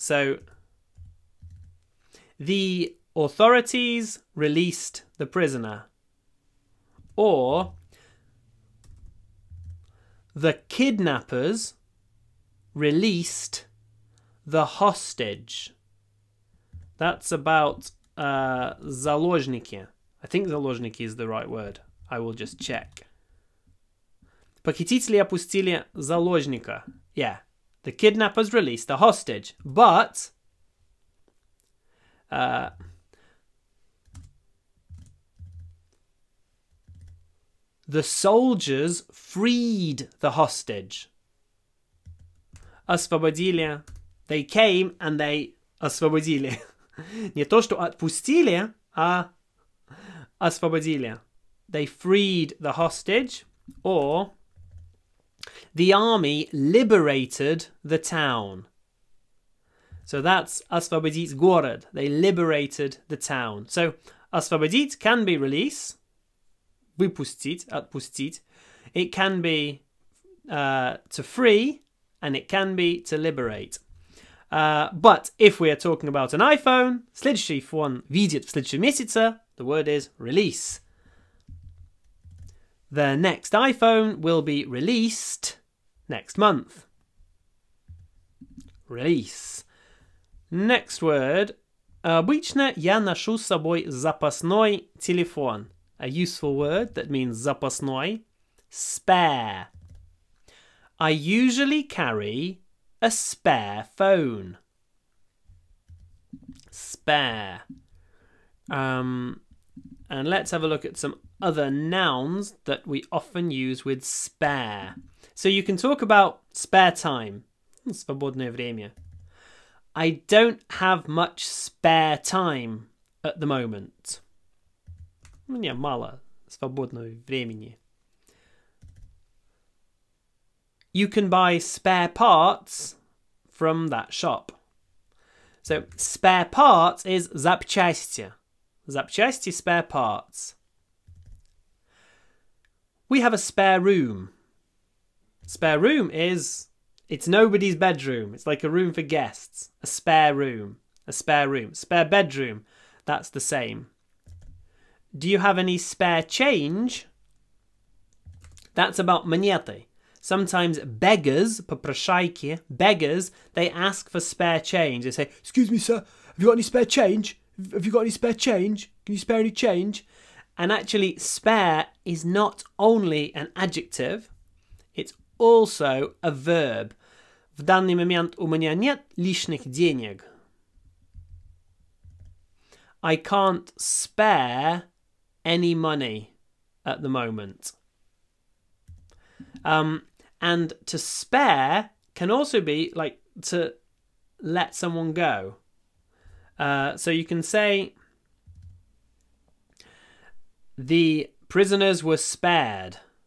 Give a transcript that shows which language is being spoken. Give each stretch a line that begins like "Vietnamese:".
English: So the authorities released the prisoner, or the kidnappers released the hostage. That's about заложники. I think заложники is the right word. I will just check.
Russian: Похитители опустили заложника.
English: Yeah, the kidnappers released the hostage, but the soldiers freed the hostage.
Russian: Освободили.
English: They came and they освободили.
Russian: Не то, что отпустили, а освободили.
English: They freed the hostage, or the army liberated the town. So that's
Russian: освободить город.
English: They liberated the town. So освободить can be release,
Russian: выпустить, отпустить.
English: It can be to free, and it can be to liberate. But if we are talking about an iPhone,
Russian: следующий фон видит в следующем месяце,
English: the word is release. The next iPhone will be released next month. Release. Next word.
Russian: Обычно я ношу с собой запасной телефон.
English: A useful word that means запасной. Spare. I usually carry a spare phone. Spare. And let's have a look at some other nouns that we often use with spare. So you can talk about spare time.
Russian: Свободное время.
English: I don't have much spare time at the moment.
Russian: У меня мало свободного времени.
English: You can buy spare parts from that shop. So spare parts is запчасти. Запчасти, spare parts. We have a spare room. Spare room is, it's nobody's bedroom. It's like a room for guests. A spare room. A spare room. Spare bedroom. That's the same. do you have any spare change? That's about монеты. Sometimes beggars, попрошайки, beggars, they ask for spare change. They say, excuse me, sir, have you got any spare change? Have you got any spare change? Can you spare any change? And actually, spare is not only an adjective, it's also a verb.
Russian: В данный момент у меня нет лишних денег.
English: I can't spare any money at the moment. And to spare can also be like to let someone go. So you can say the prisoners were spared.